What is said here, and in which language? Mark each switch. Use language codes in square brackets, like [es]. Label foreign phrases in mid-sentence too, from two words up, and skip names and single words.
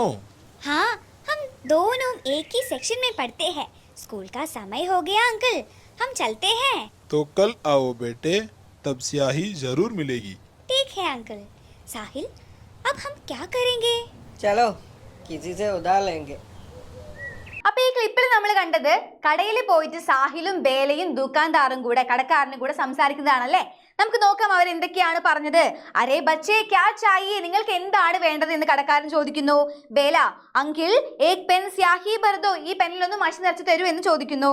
[hi] हाँ, हम दोनों एक ही सेक्शन में पढ़ते हैं. स्कूल का समय हो गया अंकल, हम चलते हैं. तो कल आओ बेटे, तब स्याही जरूर मिलेगी. ठीक है अंकल. साहिल, अब हम क्या करेंगे? चलो किसी से उधार लेंगे. [ml] അപ്പൊ ഈ ക്ലിപ്പിൽ നമ്മൾ കണ്ടത് കടയിൽ പോയിട്ട് സാഹിലും ബേലയും ദുക്കാൻദാറും കൂടെ കടക്കാരനും കൂടെ സംസാരിക്കുന്നതാണല്ലേ. നമുക്ക് നോക്കാം അവർ എന്തൊക്കെയാണ് പറഞ്ഞത്. [hi] अरे बच्चे क्या चाहिए, [ml] നിങ്ങൾക്ക് എന്താണ് വേണ്ടത് എന്ന് കടക്കാരൻ ചോദിക്കുന്നു. ബേല, [hi] अंकल एक पेन स्याही भर दो, [ml] ഈ പെന്നിലൊന്ന് മഷി നിറച്ച് തരൂ എന്ന് ചോദിക്കുന്നു.